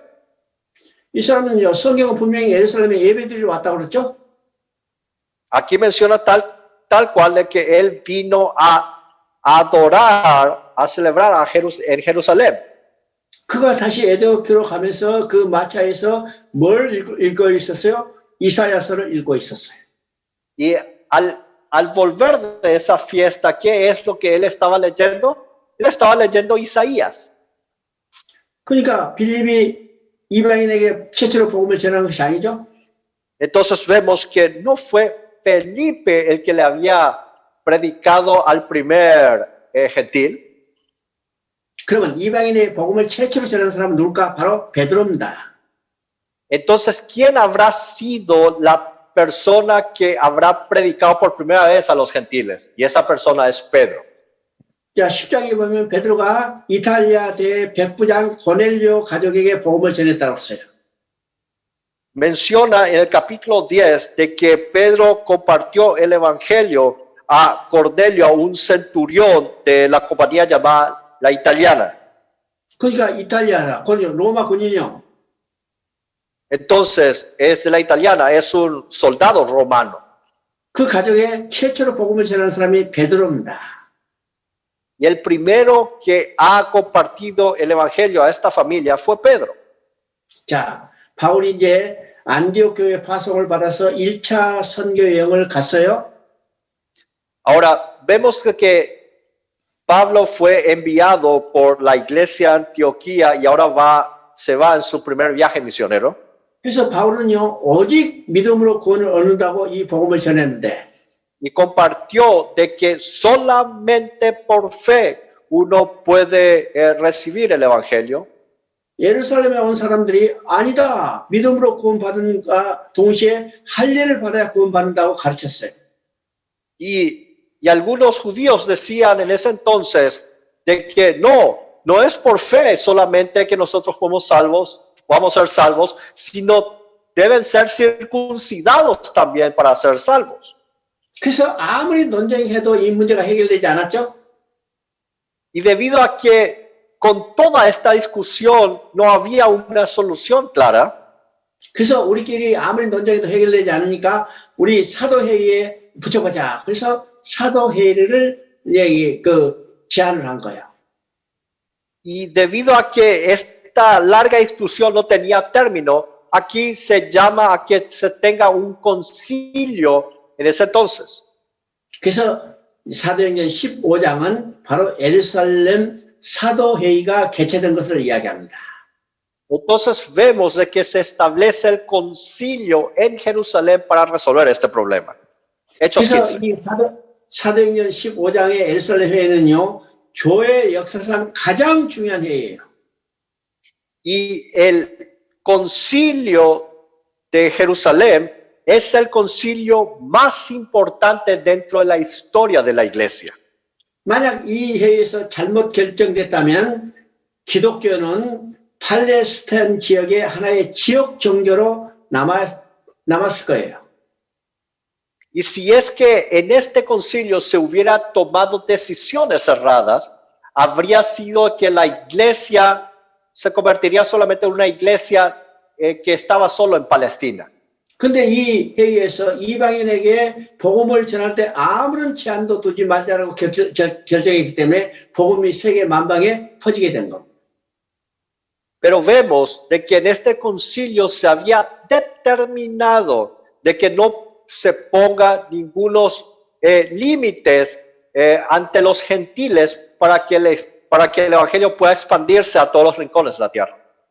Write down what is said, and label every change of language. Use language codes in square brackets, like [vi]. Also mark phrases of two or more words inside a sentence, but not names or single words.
[ko] 이 사람은요, 성경은 분명히 예루살렘에 예배드리러 왔다고 그랬죠? [es] Aquí menciona tal cual de que él vino a adorar, a celebrar en Jerusalén. [ko] 그가 다시 에도교로 가면서 그 마차에서 뭘 읽고 있었어요? 이사야서를 읽고 있었어요. [es] Y al volver de esa fiesta, ¿qué es lo que él estaba leyendo? Él estaba leyendo Isaías. [ko] 그러니까 빌립이 이방인에게 최초로 복음을 전한 것이 아니죠? [es] Entonces vemos que no fue Felipe el que le había predicado al primer gentil. [ko] 그러면 이방인의 복음을 최초로 전한 사람은 누굴까? 바로 베드로입니다. [es] Entonces, ¿quién habrá sido la persona que habrá predicado por primera vez a los gentiles? Y esa persona es Pedro. [ko] 자, 10장에 보면 베드로가 이탈리아 대 백부장 고넬료 가족에게 복음을 전했다고 했어요. [es] Menciona en el capítulo 10 de que Pedro compartió el evangelio a Cornelio, a un centurión de la compañía llamada la italiana. [ko] 그러니까 이탈리아라, 로마 군인이요. [es] Entonces, es de la italiana, es un soldado romano. [ko] 그 가족에 최초로 복음을 전한 사람이 베드로입니다. [es] Y el primero que ha compartido el evangelio a esta familia fue Pedro. [ko] 자, 바울이 이제 안디옥 교회 파송을 받아서 1차 선교 여행을 갔어요. [es] Ahora, vemos que Pablo fue enviado por la iglesia Antioquía y ahora se va en su primer viaje misionero. [ko] 그래서 바울은요, 오직 믿음으로 구원을 얻는다고 이 복음을 전했는데, [es] Y compartió de que solamente por fe uno puede recibir el evangelio. [ko] 예루살렘에 온 사람들이 아니다, 믿음으로 구원받은가 동시에 할례를 받아야 구원받는다고 가르쳤어요. [es] Y algunos judíos decían en ese entonces de que no es por fe solamente que nosotros vamos a ser salvos, sino deben ser circuncidados también para ser salvos. [ko] 그래서 아무리 논쟁해도 이 문제가 해결되지 않았죠? [es] Y debido a que con toda esta discusión no había una solución clara, [ko] 그래서 우리끼리 아무리 논쟁해도 해결되지 않으니까 우리 사도회의에 붙여보자. 그래서 사도회의를 제안을 한 거예요. [es] y debido a que esta larga discusión no tenía término, aquí se llama a que se tenga un concilio en ese entonces. [ko] 그래서 사도행전 15장은 바로 예루살렘 사도회의가 개최된 것을 이야기합니다. [es] Entonces vemos de que se establece el concilio en Jerusalén para resolver este problema. Hechos [ko] 그래서 [es] 15. [ko] 이 사도행전 15장의 예루살렘 회의는요, 교회 역사상 가장 중요한 회의예요. [es] Y el concilio de Jerusalén es el concilio más importante dentro de la historia de la iglesia. [ko] 만약 이 회의에서 잘못 결정됐다면 기독교는 팔레스타인 지역의 하나의 지역 종교로 남았을 거예요. [es] Y si es que en este concilio se hubiera tomado decisiones erradas, habría sido que la iglesia se convertiría solamente en una iglesia que estaba solo en Palestina. [ko] 근데 이 회의에서 이방인에게 복음을 전할 때 아무런 제한도 두지 말자라고 결정했기 때문에 복음이 세계 만방에 퍼지게 된 겁니다. [es] Pero vemos de que en este concilio se había determinado de que no se ponga ningunos límites ante los gentiles para que el evangelio pueda expandirse a todos los rincones de la tierra.